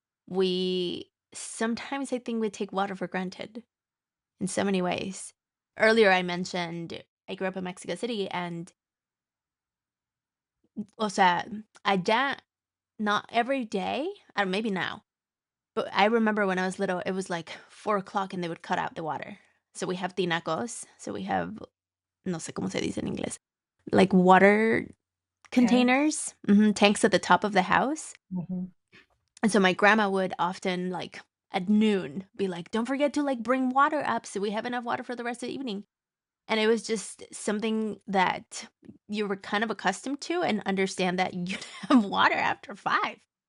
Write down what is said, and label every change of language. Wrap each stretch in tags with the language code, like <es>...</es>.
<en>We sometimes, I think, we take water for granted in so many ways. Earlier, I mentioned I grew up in Mexico City, and</en> <es>o sea, allá,</es> <en>not every day, or maybe now, but I remember when I was little, it was like 4 o'clock and they would cut out the water. So we have tinacos. So we have,</en> <es>no sé cómo se dice en inglés,</es> <en>like water Tanks. containers, tanks at the top of the house. Hmm. And so my grandma would often, like, at noon, be like, "Don't forget to, like, bring water up so we have enough water for the rest of the evening." And it was just something that you were kind of accustomed to and understand that you'd have water after 5.</en>